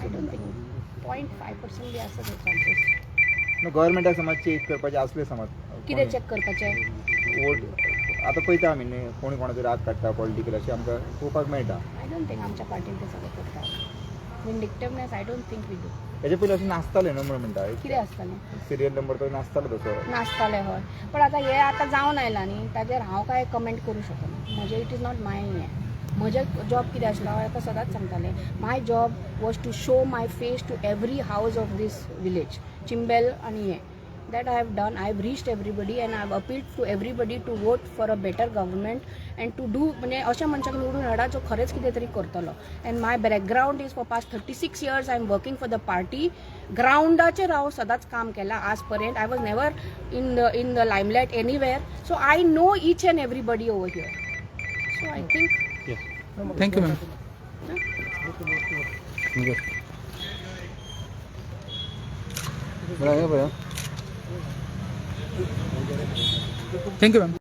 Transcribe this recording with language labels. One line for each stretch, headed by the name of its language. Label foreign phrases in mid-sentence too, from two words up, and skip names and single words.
English: I don't think 0.5%
Konkani: बी आसा
English: चान्सेस.
Konkani: गव्हर्नमेंटाक समज चेक करपाचे असले समज कितें चेक करपाचें? वोट आता पळयता आमी न्ही कोणी कोणाचो राग काडटा पॉलिटिकल अशें आमकां पळोवपाक मेळटा.
English: I don't think
Konkani: आमच्या पार्टीन ते सगळें करतात.
English: vindictiveness I don't think we do.
Konkani: हेजे पयलीं अशें नासतालें न्हू म्हणून म्हणटा कितें आसतालें? सिरियल नंबर तो नासतालो तसो. नासतालें हय. पण आतां हे आतां जावन आयलां न्ही ताजेर हांव काय कमेंट करूं शकना.
English: म्हजें it is not my हें.
Konkani: म्हजें जॉब कितें आसलो हांव आतां सदांच सांगतालें
English: my job was to show my face to every house of this village चिंबेल
Konkani: आनी हें.
English: That I have done. I have reached everybody and I have appealed to everybody to vote for a better government and to do
Konkani: म्हणजे अशा मनशाक निवडून हाडा जो खरेंच कितें तरी करतलो.
English: And my background is for past 36 years I am working for the party.
Konkani: ग्राउंडाचेर हांव सदांच काम केलां आज पर्यंत.
English: I was never in the limelight anywhere. So I know each and everybody over here. So I think thank you ma'am. thank you ma'am.